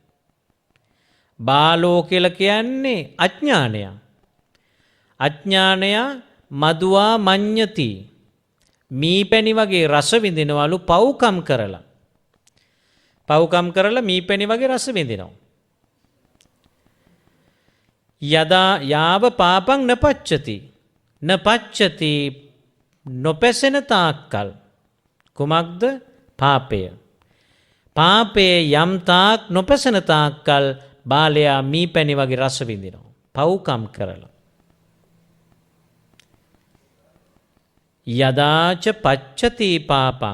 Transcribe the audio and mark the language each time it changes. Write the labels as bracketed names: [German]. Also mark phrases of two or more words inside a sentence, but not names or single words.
[Sinhala] බාලෝ කියලා කියන්නේ අඥානය. අඥානය [Pali] මදුවා මඤ්ඤති. [Sinhala] මීපැණි වගේ රස විඳිනවලු පව්කම් කරලා. පව්කම් කරලා මීපැණි වගේ රස විඳිනවා. [Pali] යදා යාව පාපං නපච්චති. [Sinhala] නපච්චති නොපැසෙන තාක්කල්. කුමක්ද? පාපය. පාපයේ යම් තාක් නොපැසෙන තාක්කල් බාලයා මීපැණි වගේ රස විඳිනවා. පව්කම් කරලා. [Pali] යදාච පච්චති පාපං.